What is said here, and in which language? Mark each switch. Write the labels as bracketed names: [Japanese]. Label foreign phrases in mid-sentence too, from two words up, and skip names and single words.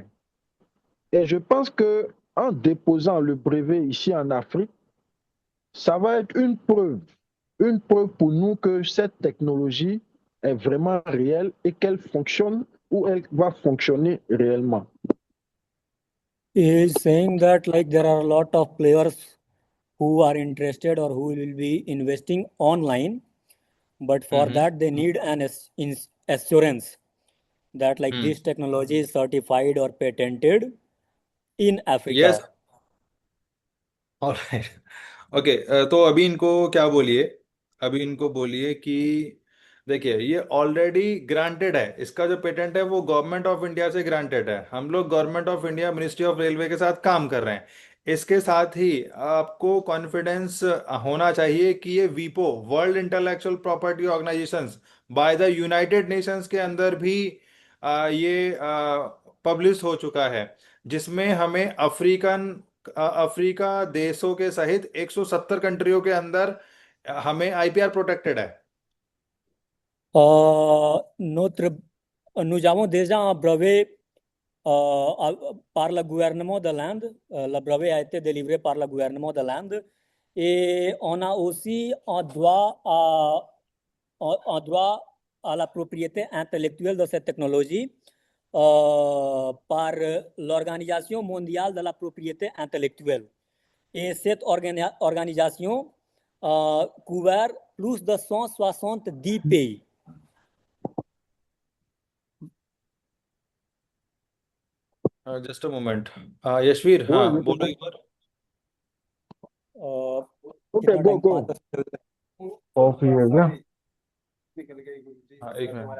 [French] Et je pense que en déposant le brevet ici en Afrique, ça va être une preuve pour nous que cette technologie est vraiment réelle et qu'elle fonctionne ou elle va fonctionner réellement. [English] He is saying that like there are a lot of players who are interested or who will be investing online, but for that they need an assurance that like this technology is certified or patented in Africa. yes, alright, okay. [Hindi] तो अभी इनको क्या बोलिए, अभी इनको बोलिए कि देखिए ये [English] already granted [Hindi] है, इसका जो पेटेंट है वो [English] government of India [Hindi] से ग्रांटेड है। हम लोग [English] government of India ministry of railway [Hindi] के साथ काम कर रहे हैं। इसके साथ ही आपको कॉन्फिडेंस होना चाहिए कि ये वीपो, [English] World Intellectual Property Organisations by the United Nations [Hindi] के अंदर भी ये पब्लिश हो चुका है, जिसमें हमें अफ्रीका देशों के सहित 170 कंट्रियों के अंदर हमें [English] IPR protected [Hindi] है। [French] Nous avons déjà un brevet par le gouvernement de l'Inde. Le brevet a été délivré par le gouvernement de l'Inde. Et on a aussi un droit à la propriété intellectuelle de cette technologie par l'Organisation mondiale de la propriété intellectuelle. Et cette organisation couvre plus de 170 pays. [English] just a moment, यशवीर, [French] Oui, [Hindi] हाँ [French] oui, [Hindi] बोलो एक बार। [English] ok, [Hindi] कितना [English] go, [Hindi] टाइम [English] go. [Hindi] 5-10 ऑफ ही है क्या? हाँ, एक मिनट,